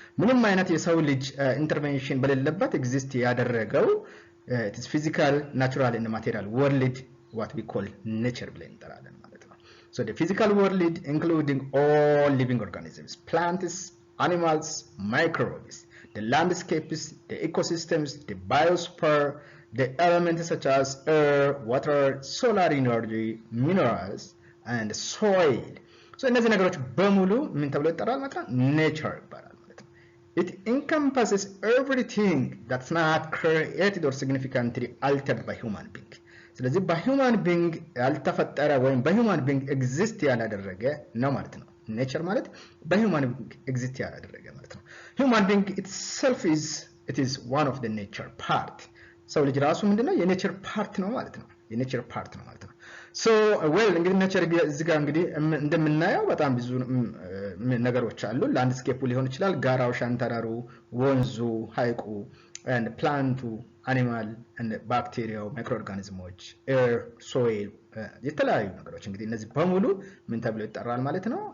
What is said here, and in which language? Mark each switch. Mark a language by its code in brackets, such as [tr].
[am] ምንም አይነት የሰው ልጅ intervention በሌለበት exist ያደረገው [en] it is physical, natural and material world what we call nature [am] ብለን እንጠራለን ማለት ነው። [en] So the physical world including all living organisms, plants, animals, microbes, the landscapes, the ecosystems, the biosphere, the elements such as air, water, solar energy, minerals, and soil. [am] So እነዚህ ነገሮች በሙሉ ምን ተብሎ ይጠራል ማለት ነው? ኔቸር ይባላል ማለት ነው። [en] It encompasses everything that's not created or significantly altered by human being. [am] ስለዚህ በሂውማን ቢንግ ያልተፈጠረ ወይም በሂውማን ቢንግ ኤግዚስት ያላደረገ ነው ማለት ነው። ኔቸር ማለት በሂውማን ቢንግ ኤግዚስት ያላደረገ ማለት ነው። [en] Human being itself is one of the nature part. [am] ሰው ልጅ ራሱ ምንድነው? የኔቸር ፓርት ነው ማለት ነው። የኔቸር ፓርት ነው ማለት ነው። So እንግዲህ ኔቸር እዚህ ጋር እንግዲህ እንደምናየው በጣም ብዙ ነገሮች አሉ። ላንድስኬፑ ሊሆን ይችላል፣ ጋራው፣ ሸንተረሩ፣ ወንዙ፣ ሐይቁ [en] and plant, animal and bacteria, microorganisms, air, soil [am] የተለያዩ ነገሮች እንግዲህ እነዚህ በሙሉ ምን ተብሎ ይጠራል ማለት ነው?